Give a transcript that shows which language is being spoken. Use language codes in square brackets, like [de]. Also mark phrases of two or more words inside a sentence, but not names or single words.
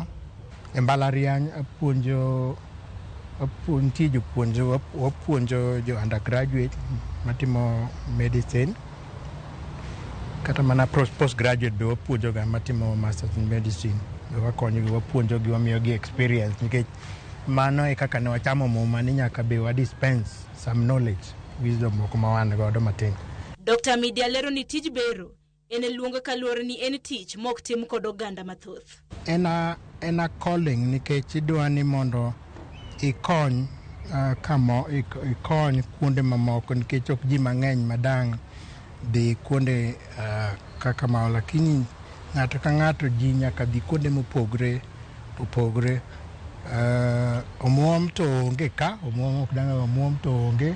[luo] E mbalariany wapuonjo jo undergraduate matimo medicine, kata mana postgraduate be wapuonjo ga matimo [en] masters in medicine. [luo] Wakonyogi, wapuonjogi, wamiyogi experience, nikech mano e kaka ne wachamo muma ni nyaka be wa [en] dispense some knowledge, wisdom [luo] moko ma wan godo matin. Dr. Midia lero ni tij bero en luongo kaluwore ni en tich mok tim kod oganda mathoth. En [en] a calling, [luo] nikech idwa ni mondo ikony ikony kuonde mamoko, nikech ok ji mang'eny madang' dhi kuonde kaka mao, lakini ng'ato ka ng'ato ji nyaka dhi kuonde mopogre. Omuom to onge ka, omuom ok dang' omuom to onge.